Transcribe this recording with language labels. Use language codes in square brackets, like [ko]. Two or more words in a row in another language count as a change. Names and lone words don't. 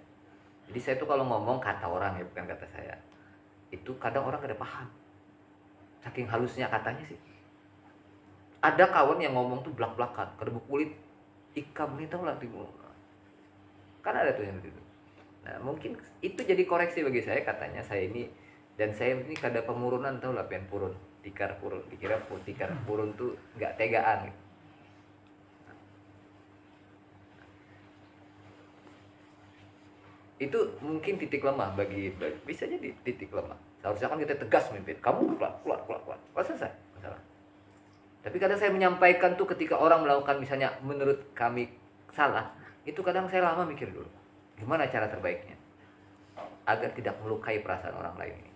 [id] Jadi saya tuh kalau ngomong kata orang ya, bukan kata saya. Itu kadang orang kada paham, saking halusnya katanya sih. Ada kawan yang ngomong tuh belak-belakan, [bjn] kada kulit ikam nih, [id] tau lah timur. Kan ada tuh yang begitu. Nah mungkin itu jadi koreksi bagi saya, katanya saya ini, dan saya ini [bjn] kada pemurunan, tau lah pian purun, [id] tikar purun, dikira tikar purun tuh nggak tegaan gitu. Itu mungkin titik lemah bagi bisa jadi titik lemah. Seharusnya kan kita tegas memimpin, kamu keluar. Selesai masalah. Tapi kadang saya menyampaikan tuh ketika orang melakukan misalnya menurut kami salah, itu kadang saya lama mikir dulu, gimana cara terbaiknya agar tidak melukai perasaan orang lain ini.